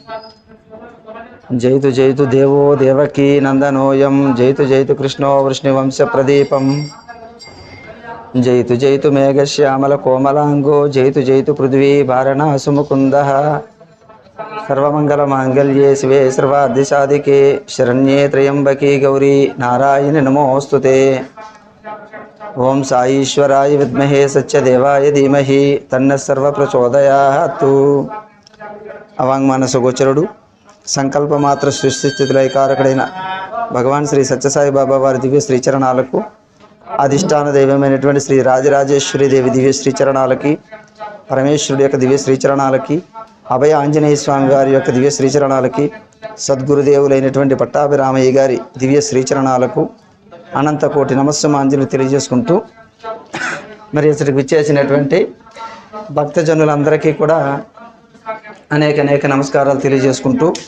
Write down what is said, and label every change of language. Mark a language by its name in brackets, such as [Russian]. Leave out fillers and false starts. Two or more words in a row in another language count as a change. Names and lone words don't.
[Sanskrit] जयतु जयतु देवो देवकी नन्दनोऽयं जयतु जयतु कृष्णो वृष्णिवंशप्रदीपं जयतु जयतु मेघश्यामलकोमलाङ्गो जयतु जयतु पृथ्वी वारणासुमुकुन्दः। सर्वमङ्गलमाङ्गल्ये शिवे सर्वार्धिसाधिके शरण्ये त्र्यम्बके गौरी नारायणि नमोऽस्तुते। ओम साईश्वराय विद्महे सत्यदेवाय धीमहि तन्नः सर्वप्रचोदयात्। [Telugu] అవాంగ్మానస గోచరుడు సంకల్పమాత్ర సృష్టి స్థితిలైకారకుడైన భగవాన్ శ్రీ సత్యసాయి బాబా వారి దివ్య శ్రీచరణాలకు, అధిష్టాన దైవమైనటువంటి శ్రీ రాజరాజేశ్వరి దేవి దివ్య శ్రీచరణాలకి, పరమేశ్వరుడి యొక్క దివ్య శ్రీచరణాలకి, అభయ ఆంజనేయ స్వామి వారి యొక్క దివ్య శ్రీచరణాలకి, సద్గురుదేవులైనటువంటి పట్టాభిరామయ్య గారి దివ్య శ్రీచరణాలకు అనంత కోటి నమస్సుమాంజలు తెలియజేసుకుంటూ, మరి ఇక్కడికి విచ్చేసినటువంటి భక్తజనులందరికీ కూడా అనేక నమస్కారాలు తెలియజేసుకుంటూ,